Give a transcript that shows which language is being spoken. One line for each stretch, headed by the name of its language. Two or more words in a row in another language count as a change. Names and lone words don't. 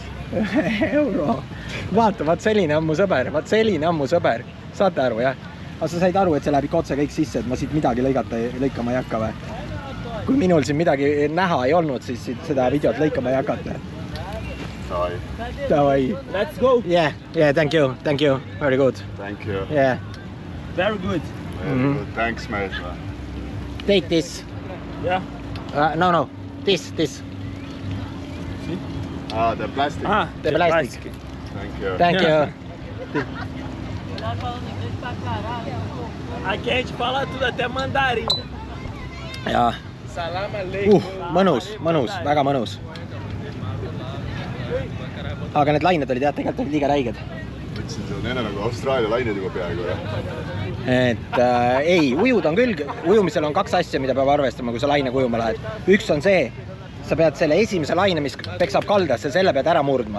Estonian: Euro? Vaata, vaat selline on mu sõber. Saate aru, jah? Aga sa said aru, et see läheb ikka otse kõik sisse, et ma siit midagi lõikama ei hakka või? Kui minul siin midagi näha ei olnud, siis seda videot lõikama ei hakata.
Russian: Davai.
English: Let's go. Yeah, thank you. Very good. Thank you. Yeah. Very good. Thanks, mate. Take this. Yeah. No. This. See? The plastic. The plastic. Thank you.
Portuguese: Aqui a gente fala tudo, até mandarim.
Estonian: Jaa.
Arabic: سلام عليكم.
Estonian: Mõnus, väga mõnus. Aga need lained olid tegelikult liiga räiged. Mõtlesin, see on enne nagu Austraalia lained juba peaaegu. Ei, ujud on küll. Ujumisel on 2 asja, mida peab arvestama, kui sa laine ujuma lähed. Üks on see, sa pead selle esimese laine, mis peksab kaldasse, selle pead ära murdma.